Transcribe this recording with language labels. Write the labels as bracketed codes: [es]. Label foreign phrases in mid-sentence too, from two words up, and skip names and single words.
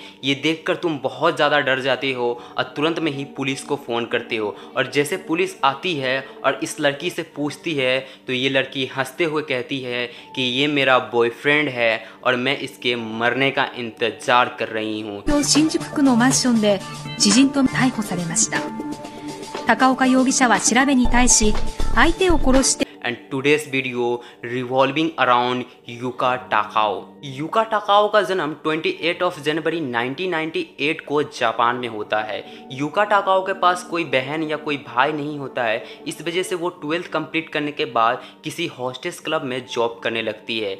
[hi] ये देखकर तुम बहुत ज़्यादा डर जाते हो और तुरंत में ही पुलिस को फ़ोन करते हो। और जैसे पुलिस आती है और इस लड़की से पूछती है तो ये लड़की हंसते हुए कहती है कि ये मेरा बॉयफ्रेंड है और मैं इसके मरने का इंतजार कर रही हूँ। [ja] 新宿区のマンションで知人と逮捕されました。高岡容疑者は調べに対し、相手を殺して [en] And today's video revolving around यूका टाकाओ। [hi] यूका टाकाओ का जन्म 28 जनवरी 1998 को जापान में होता है। यूका टाकाओ के पास कोई बहन या कोई भाई नहीं होता है, इस वजह से वो 12th कंप्लीट करने के बाद किसी [en] hostess club [hi] में जॉब करने लगती है।